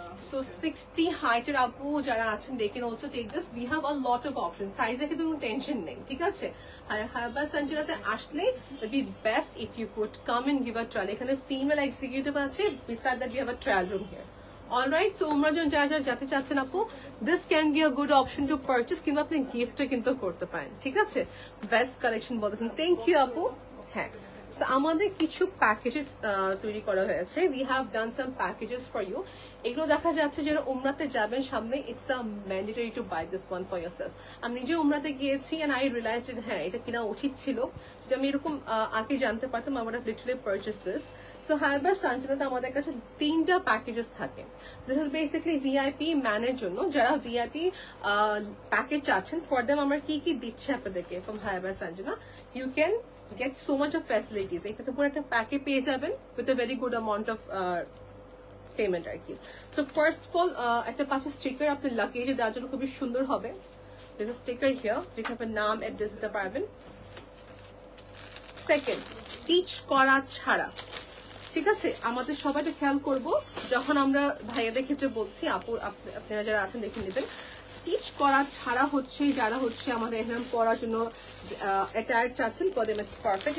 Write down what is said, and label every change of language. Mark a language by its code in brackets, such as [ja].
[en] So 60 height [bn] এর আপু যারা আছেন, [en] they can also take this. We have a lot of options. [bn] Size এ কিন্তু কোনো টেনশন নেই, ঠিক আছে? [en] হায়াবা সানজানাতে আসলে it be best if you could come and give a trial. [bn] এখানে ফিমেল এক্সিকিউটিভ আছে, [en] besides that we have a trial room here. [bn] Alright, so উমরা যখন যারা যারা যেতে চাচ্ছেন আপু, [en] this can be a good option to purchase, [bn] কিংবা আপনি গিফটও কিন্তু করতে পারেন, ঠিক আছে? বেস্ট কালেকশন বলতেছেন, থ্যাংক ইউ আপু। হ্যাঁ, আমাদের কিছু প্যাকেজেস তৈরি করা হয়েছে। [en] We have done some packages for you. [bn] এগুলো দেখা যাচ্ছে যারা উমরাতে যাবেন সামনে, [en] It's a mandatory to buy this one for yourself. [bn] আমি নিজে উমরাতে গিয়েছি [en] and I realized [bn] হ্যাঁ এটা কিনা উচিত ছিল, যদি আমি এরকম আগে জানতে পারতাম [en] I would have literally purchase this. [bn] So হায়াবা সানজানাতে আমাদের কাছে 3টা প্যাকেজেস থাকে। [en] this is basically [bn] ভিআইপি ম্যানের জন্য, যারা ভিআইপি প্যাকেজ চাচ্ছেন, ফর দেম আমরা কি কি দিচ্ছি আপনাদেরকে from হায়াবা Sanjana. [en] You can get so much of facilities. [bn] এটাতে পুরো একটা প্যাকে পেয়ে যাবেন [en] with a very good amount of [bn] payment আর কি। সো ফার্স্ট অফ অল একটা পাশে স্টিকার আপনি লাগেজে দেওয়ার জন্য খুবই সুন্দর হবে। [en] this is sticker here, [bn] যেখানে আপনার নাম অ্যাড্রেস দিতে পারবেন। সেকেন্ড, স্টিচ করা ছাড়া, ঠিক আছে? আমাদের সবাইকে খেয়াল করব যখন আমরা ভাইয়াদের ক্ষেত্রে বলছি, আপু আপনারা যারা আছেন দেখে নেবেন, স্টিচ করা ছাড়া হচ্ছে যারা হচ্ছে আমাদের এখানে পরার জন্য অ্যাটায়ার চাচ্ছেন [en] For them it's perfect.